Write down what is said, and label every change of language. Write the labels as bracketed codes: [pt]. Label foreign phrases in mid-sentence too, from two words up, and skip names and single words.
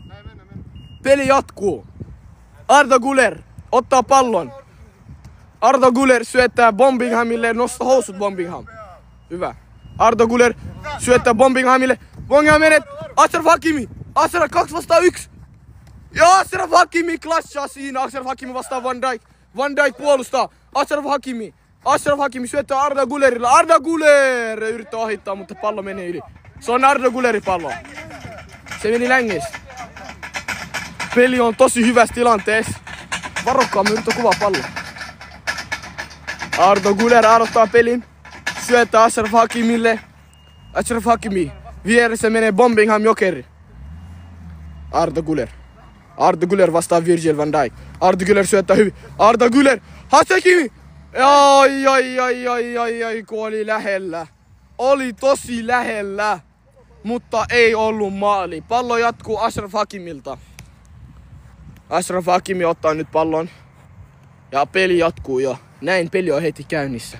[fi] Peli jatkuu. Arda Güler ottaa pallon. Arda Güler syöttää Bombinghamille. Nosta housut Bombingham. Hyvä. Arda Güler syöttää Bombinghamille. Bombingham menee. Ashraf Hakimi. 2-1. Ja Ashraf Hakimi klassaa siinä. Ashraf Hakimi vastaa Van Dijk. Van Dijk puolustaa. Ashraf Hakimi syöttää Arda Gülerille. Arda Güler yrittää ohittaa, mutta pallo menee yli. Se on Arda Gülerin pallo. Se meni längessä. Peli on tosi hyvässä tilanteessa. Varokkaa, mä yritän kuvaa pallo. Arda Güler aloittaa pelin. Syöttää Ashraf Hakimille. Ashraf Hakimi. Vieressä menee Bombingham Jokeri. Arda Güler. Arda Güler vastaan Virgil van Dijk. Arda Güler syöttää hyvin. Arda Güler! Hakimi! Ai, kun oli lähellä. Oli tosi lähellä. Mutta ei ollut maali. Pallo jatkuu Ashraf Hakimilta. Ashraf Hakimi ottaa nyt pallon. Ja peli jatkuu jo. Näin peli on heti käynnissä.